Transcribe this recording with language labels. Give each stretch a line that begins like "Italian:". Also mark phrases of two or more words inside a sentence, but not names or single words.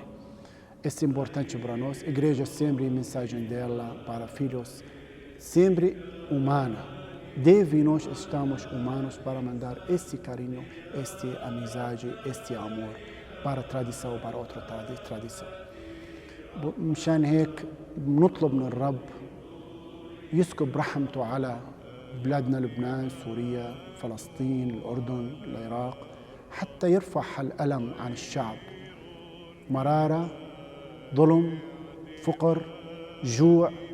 Portuguese: Isso é importante para nós. A igreja sempre, a mensagem dela para filhos, sempre humana. Nós estamos humanos para mandar esse carinho, esta amizade, este amor para a tradição, para outra tradição.
Arabic: مشان هيك بنطلب من الرب يسكب رحمته على بلادنا لبنان، سوريا، فلسطين، الأردن، العراق، حتى يرفع الألم عن الشعب. مرارة، ظلم، فقر، جوع.